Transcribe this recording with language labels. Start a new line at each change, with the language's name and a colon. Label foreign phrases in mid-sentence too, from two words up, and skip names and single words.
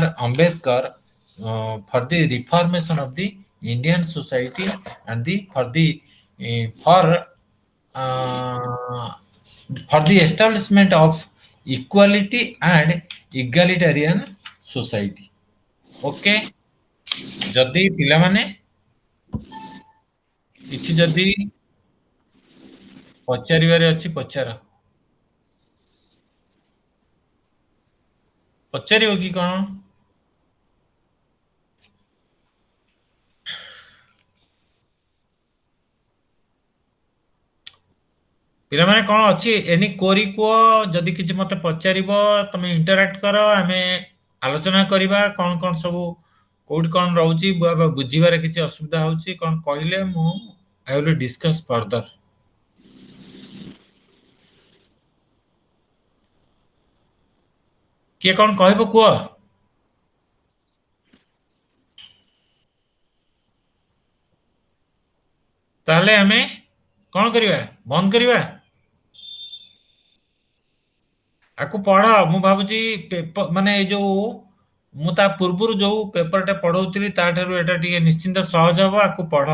English: Ambedkar for the reformation of the Indian society and uh, for the establishment of equality and egalitarian society.
Odia: Okay, ଯଦି ପିଲାମାନେ କିଛି ଯଦି ପଚାରିବାରେ ଅଛି ପଚାରିବ କି କଣ? ପିଲାମାନେ କଣ ଅଛି
English: any query
Odia: କୁହ ଯଦି କିଛି ମତେ ପଚାରିବ ତମେ ଇଣ୍ଟରାକ୍ଟ କର ଆମେ ଆଲୋଚନା କରିବା କଣ କଣ ସବୁ କୋଉଠି କଣ ରହୁଛି ବୁଝିବାରେ କିଛି ଅସୁବିଧା ହଉଛି କଣ କହିଲେ ମୁଁ
English: I will discuss further.
Odia: କିଏ କଣ କହିବ କୁହ? ତାହେଲେ ଆମେ କଣ କରିବା ବନ୍ଦ କରିବା ଆକୁ ପଢ ମୁଁ ଭାବୁଛି ପେପର ମାନେ ଏଇ ଯୋଉ ମୁଁ ତା ପୂର୍ବରୁ ଯୋଉ ପେପରଟା ପଢଉଥିଲି ତାଠାରୁ ଏଟା ଟିକେ ନିଶ୍ଚିନ୍ତ ସହଜ ହବ ଆକୁ ପଢ